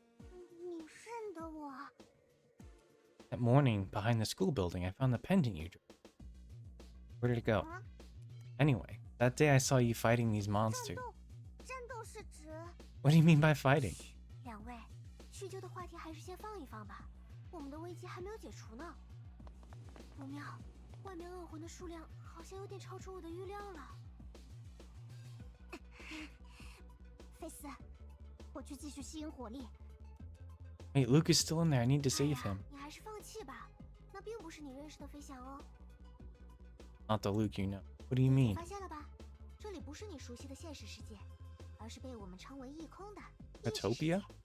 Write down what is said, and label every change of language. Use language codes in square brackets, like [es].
[zh] 你认得我？ [en] That morning, behind the school building, I found the pendant you drew. Where did it go? Anyway, that day I saw you fighting these monsters. [zh] 战斗是指？ [en] What do you mean by fighting? [zh] 两位，叙旧的话题还是先放一放吧，我们的危机还没有解除呢。不妙，外面恶魂的数量好像有点超出我的预料了。菲斯，我去继续吸引火力。 [en] Wait, Luke is still in there. I need to save him. [zh] 你还是放弃吧，那并不是你认识的飞翔哦。 [en] Not the Luke you know. What do you mean? [zh] 发现了吧？这里不是你熟悉的现实世界，而是被我们称为异空的 [en] Utopia?